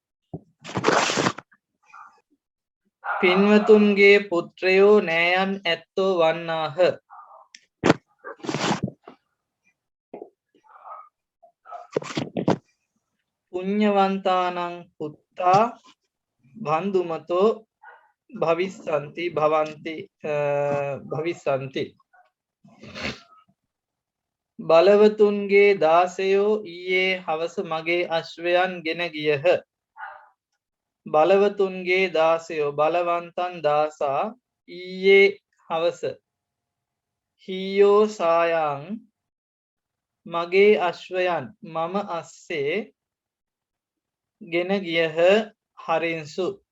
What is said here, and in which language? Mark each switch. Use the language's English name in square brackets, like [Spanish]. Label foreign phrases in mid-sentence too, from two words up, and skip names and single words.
[Sinhala] පින්වතුන්ගේ පුත්‍රයෝ නෑයන් ඇත්තෝ වන්නාහ. [Pali] පුඤ්ඤවන්තානං පුත්තා බන්දුමතෝ භවිස්සන්ති භවන්ති භවිස්සන්ති. [Sinhala] බලවතුන්ගේ දාසයෝ ඊයේ හවස මගේ අශ්වයන් ගෙන ගියහ. බලවතුන්ගේ දාසයෝ [Pali] බලවන්තන් දාසා [Sinhala] ඊයේ හවස [Pali] හීයෝ සායං [Sinhala] මගේ අශ්වයන් [Pali] මම අස්සේ [Sinhala] ගෙන ගියහ හරින්සු.